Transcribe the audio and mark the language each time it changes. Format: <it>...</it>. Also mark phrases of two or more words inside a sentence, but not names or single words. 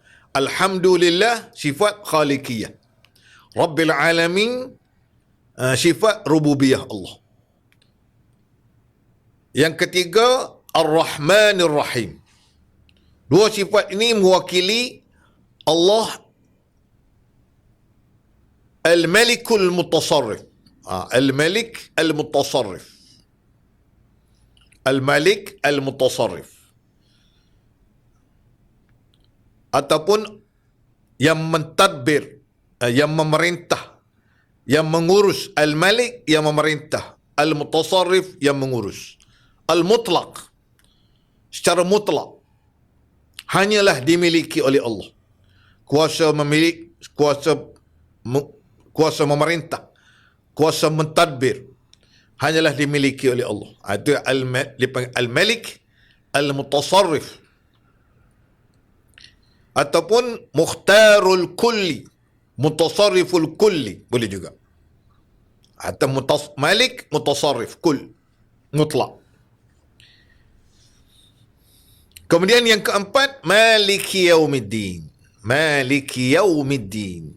<ms>Alhamdulillah sifat khaliqiyah.</ms> <ar>رب العالمين</ar> <ms>sifat rububiyah Allah. Yang ketiga Ar-Rahmanir-Rahim. 2 sifat ini mewakili Allah Al-Malikul Mutasarrif. Al-Malik Al-Mutasarrif. Al-Malik Al-Mutasarrif. Ataupun yang mentadbir, yang memerintah, yang mengurus. Al-Malik yang memerintah, Al-Mutasarrif yang mengurus. Al-Mutlaq, secara mutlak hanyalah dimiliki oleh Allah. Kuasa memiliki, kuasa memerintah, kuasa mentadbir hanyalah dimiliki oleh Allah. Itu Al-Malik Al-Mutasarrif.</ms> <ar>Ataupun مختار الكل، متصرف الكل,</ar> <ms>boleh juga. Atau Malik Mutasarrif Kull, mutlak. Kemudian yang keempat</ms> <ar>مالك يوم الدين. مالك يوم الدين.</ar>